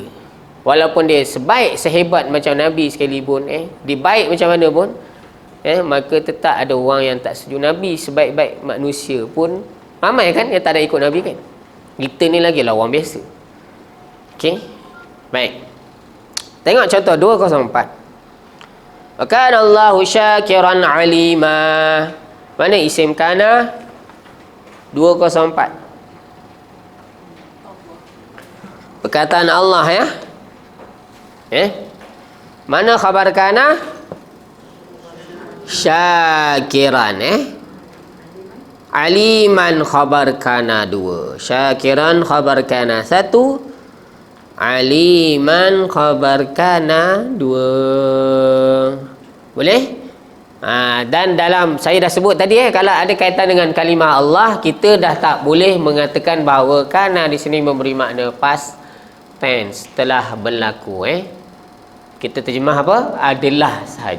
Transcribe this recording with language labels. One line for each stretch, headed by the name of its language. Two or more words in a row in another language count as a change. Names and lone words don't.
Malay: Walaupun dia sehebat macam Nabi sekalipun, dia baik macam mana pun, maka tetap ada orang yang tak setuju. Nabi sebaik-baik manusia pun ramai kan yang tak ada ikut Nabi kan. Kita ni lagi lah orang biasa. Okey, baik. Tengok contoh 204.
Arabic: كان الله شاكرا عليما.
Malay: Mana isim kana? 204. Perkataan Allah Mana khabar kana? Syakiran. Aliman khabar kana 2. Syakiran khabar kana 1. Aliman khabar kana 2. Boleh? Dan dalam saya dah sebut tadi kalau ada kaitan dengan kalimah Allah, kita dah tak boleh mengatakan bahawa kana di sini memberi makna
English: past tense,
Malay: telah berlaku. Kita terjemah apa? Adalah sahaja.